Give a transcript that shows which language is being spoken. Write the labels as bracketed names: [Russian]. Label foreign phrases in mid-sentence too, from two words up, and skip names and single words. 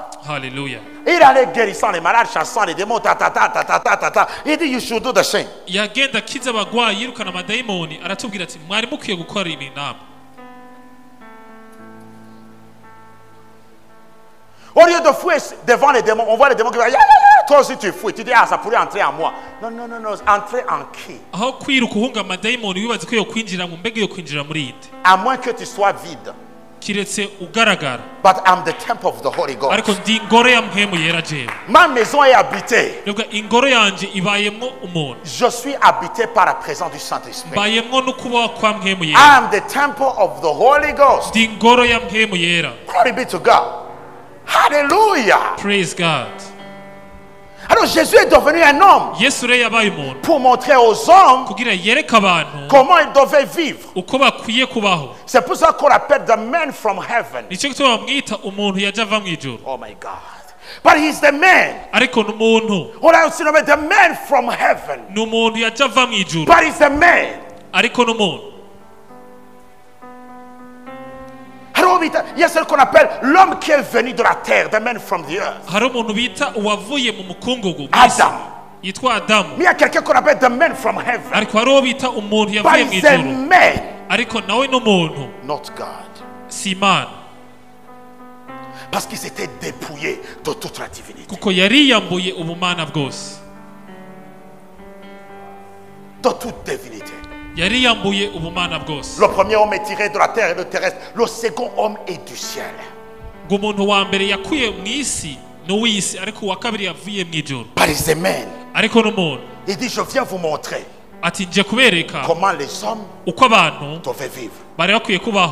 [French] Haleluya. Il allait guérissant les malades, chassant les démons, ta ta ta ta ta ta ta ta. Il dit, [English] you should do the same. [Rundi] Yagenda akiza abagwayi yirukana amadayimoni, aratubwira ati mwari mukwiye gukora ibi namwe. [French] Au lieu de fouiller devant les démons, on voit les démons qui vont, ya, ya, ya. Toi aussi tu fouilles. Tu dis, ah, ça pourrait entrer en moi. Non, non, non, non. Entrer en qui? [Rundi] Aho kwiruka uhunga amadayimoni wibaza ko yo kwinjira mu mbega yo kwinjira muri inde, [French] À moins que tu sois vide. [Rundi] kiretse ugaragara. [English] But I'm the temple of the Holy Ghost. [Rundi] Ariko ndi ingoro ya mpemu yera jewe. [French] Ma maison est habitée. [Rundi] Nubwo ingoro yanje ibayemwo umuntu, [French] Je suis habité par la présence du Saint-Esprit. [Rundi] mbayemwo no kubaho kwa mpemu yera. [English] I am the temple of the Holy Ghost. [Rundi] Ndi ingoro ya mpemu yera. [English] Glory be to God. Hallelujah. Praise God. [French] Alors Jésus est devenu un homme [Rundi] Yesu rero yabaye umuntu [French] pour montrer aux hommes [Rundi] kugira yereke abantu [French] comment ils devaient vivre. [Rundi] uko bakwiye kubaho. [French] C'est pour ça qu'on l'appelle [English] the man from heaven. [Rundi] Nicyo gituma bamwita umuntu yaje ava mu ijuru. [English] Oh my God. But he's the man. [Rundi] Ariko ni umuntu, [French] On l'a aussi nommé [English] the man from heaven. [Rundi] ni umuntu yaje ava mu ijuru. [English] But he's the man. [Rundi] Ariko ni umuntu. [French] Alors il y a celui qu'on appelle l'homme qui est venu de la terre, [English] the man from the earth. [Rundi] Hari umuntu bita uwavuye mu mukungugu mw'isi, Adam. yitwa Adamu. [French] Mais il y a quelqu'un qu'on appelle [English] the man from heaven. [Rundi] Ariko hari uwo bita umuntu [English] But [Rundi] yavuye mu [English] he's a [Rundi] ijuru. [English] man, [Rundi] Ariko nawe ni umuntu, [English] not God. [Rundi] si Imana. [French] Parce qu'il s'était dépouillé de toute la divinité. [Rundi] Kuko yariyambuye ubumana bwose. [French] de toute divinité. Le premier homme est tiré de la terre et de terrestre. Le second homme est du ciel. Par les amen. Il dit, je viens vous montrer comment les hommes doivent vivre.